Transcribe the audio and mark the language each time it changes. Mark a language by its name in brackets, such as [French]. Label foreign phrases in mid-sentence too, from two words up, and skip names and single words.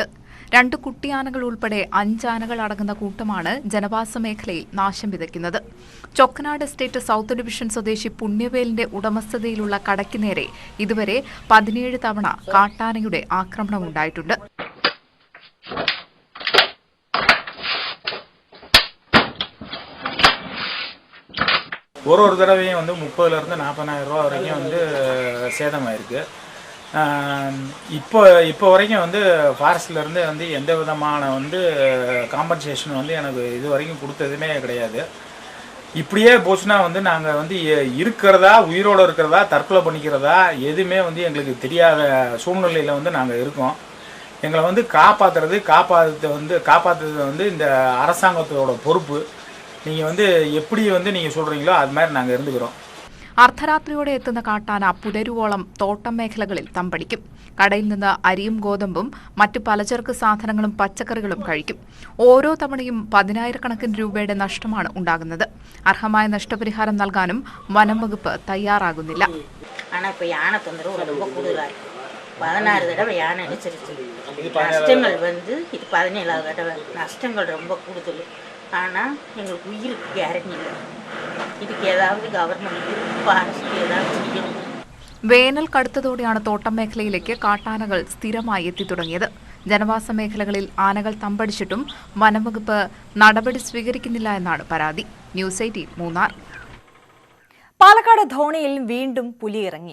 [Malayalam] 2 കുട്ടിയാനകൾ ഉൾപ്പെടെ 5 ആനകൾ അടങ്ങുന്ന കൂട്ടമാണ് ജനവാസ മേഖലയിൽ നാശം വിതയ്ക്കുന്നത്. ചൊക്കനാട് എസ്റ്റേറ്റ് സൗത്ത് ഡിവിഷൻ സ്വദേശി പുണ്യവേലിന്റെ ഉടമസ്ഥതയിലുള്ള കടയ്ക്ക് നേരെ ഇതുവരെ 17 തവണ കാട്ടാനയുടെ ആക്രമണമുണ്ടായിട്ടുണ്ട്. [Tamil] ஒரு தடவையும் 30,000 to 40,000 ரூபா வரைக்கும் சேதமாயிருக்கு. இப்போ வரைக்கும் ஃபாரஸ்ட்லேருந்து எந்த விதமான காம்பன்சேஷன் எனக்கு இது வரைக்கும் கொடுத்ததுமே கிடையாது. இப்படியே போச்சுன்னா நாங்கள் இருக்கிறதா, உயிரோடு இருக்கிறதா, தற்கொலை பண்ணிக்கிறதா எதுவுமே எங்களுக்கு தெரியாத சூழ்நிலையில் நாங்கள் இருக்கோம். எங்களை காப்பாற்றுறது இந்த அரசாங்கத்தோட பொறுப்பு. நீங்கள் எப்படி நீங்கள் சொல்கிறீங்களோ அது மாதிரி நாங்கள் இருந்துக்கிறோம். [Malayalam] അർദ്ധരാത്രിയോടെ എത്തുന്ന കാട്ടാന പുലരുവോളം തോട്ടം മേഖലകളിൽ തമ്പടിക്കും. കടയിൽ നിന്ന് അരിയും ഗോതമ്പും മറ്റു പലചരക്ക് സാധനങ്ങളും പച്ചക്കറികളും കഴിക്കും. ഓരോ തവണയും 10,000 കണക്കിന് രൂപയുടെ നഷ്ടമാണ് ഉണ്ടാകുന്നത്. അർഹമായ നഷ്ടപരിഹാരം നൽകാനും വനം വകുപ്പ് തയ്യാറാകുന്നില്ല. [Tamil] 16 தடவை யானை அடிச்சிருச்சு. நஷ்டங்கள் இது 17வது தடவை. நஷ்டங்கள் ரொம்ப கூடுதல். ஆனால் எங்களுக்கு உயிருக்கு கேரண்டி இல்லை. இதுக்கு ஏதாவது [English] government forest [Tamil] ஏதாவது செய்யணும். [Malayalam] വേനൽ കടുത്തതോടെയാണ് തോട്ടം മേഖലയിലേക്ക് കാട്ടാനകൾ സ്ഥിരമായി എത്തിത്തുടങ്ങിയത്. ജനവാസ മേഖലകളിൽ ആനകൾ തമ്പടിച്ചിട്ടും വനംവകുപ്പ് നടപടി സ്വീകരിക്കുന്നില്ല എന്നാണ് പരാതി. ന്യൂസ് 18 മൂന്നാർ. പാലക്കാട് ധോണിയിൽ വീണ്ടും പുലിയിറങ്ങി.